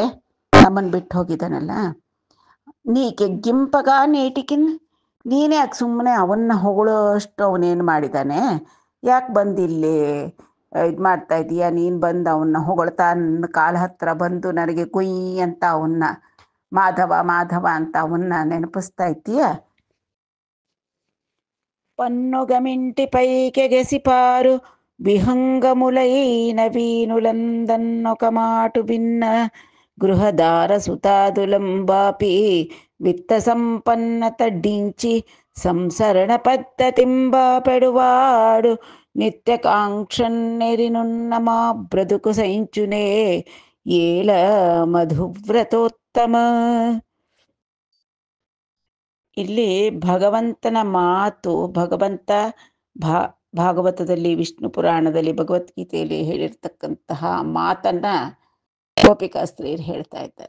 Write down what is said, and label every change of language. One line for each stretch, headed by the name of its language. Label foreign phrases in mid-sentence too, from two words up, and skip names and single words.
Kannada: ನಮ್ಮನ್ನು ಬಿಟ್ಟು ಹೋಗಿದ್ದಾನಲ್ಲ.
Telugu: నీ కెగ్గింపగ నేటికిన్.
Kannada: ನೀನೇ ಯಾಕೆ ಸುಮ್ಮನೆ ಅವನ್ನ ಹೊಗಳೋಷ್ಟು ಅವನೇನು ಮಾಡಿದ್ದಾನೆ? ಯಾಕೆ ಬಂದಿಲ್ಲಿ ಇದು ಮಾಡ್ತಾ ಇದೀಯ? ನೀನು ಬಂದು ಅವನ್ನ ಹೊಗಳ್ತಾ ನನ್ನ ಕಾಲ ಹತ್ರ ಬಂದು ನನಗೆ ಗುಯ್ ಅಂತ ಅವನ್ನ ಮಾಧವ ಮಾಧವ ಅಂತ ಅವನ್ನ ನೆನಪಿಸ್ತಾ ಇದ್ದೀಯ?
Telugu: పన్నుగమింటి పైకెగసిపారు విహంగములైన వీనులందన్నొక మాటు భిన్న గృహదార సుతాదులంబాపి విత్త సంపన్నత డించి సంసరణ పద్ధతింబాపెడువాడు నిత్యకాంక్షన్నెరినున్న మా బ్రతుకు సైంచునే ఏల ಮಧುವ್ರತೋತ್ತಮ.
Kannada: ಇಲ್ಲಿ ಭಗವಂತನ ಮಾತು, ಭಗವಂತ ಭಾಗವತದಲ್ಲಿ, ವಿಷ್ಣು ಪುರಾಣದಲ್ಲಿ, ಭಗವದ್ಗೀತೆಯಲ್ಲಿ ಹೇಳಿರ್ತಕ್ಕಂತಹ ಮಾತನ್ನ ಗೋಪಿಕಾಸ್ತ್ರೀಯರು ಹೇಳ್ತಾ ಇದ್ದಾರೆ.